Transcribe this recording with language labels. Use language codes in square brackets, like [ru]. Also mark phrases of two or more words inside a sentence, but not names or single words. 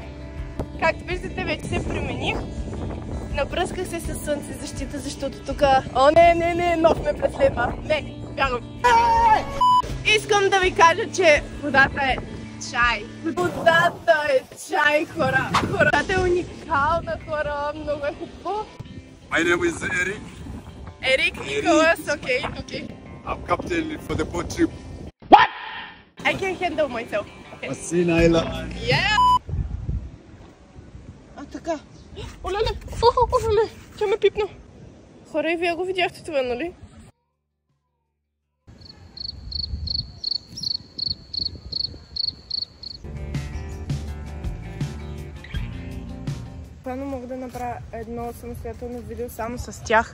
[bg] Както виждате, вече се премених. Напръсках се със слънцезащита, защото тук... О, не, нов ме преследва. Не, бягам. Искам да ви кажа, че водата е чай. Водата е чай, хора. Водата е уникална, хора. Много е хубаво. [en] My name is Eric. Eric, Nicholas, okay. I'm captain for the boat trip. What? I can handle myself. Wasina Island. Yeah! [bg] Така. Олеле, тя ме пипна. Хора, и вие го видяхте това, нали? Плано мога да направя едно самостоятелно видео само с тях.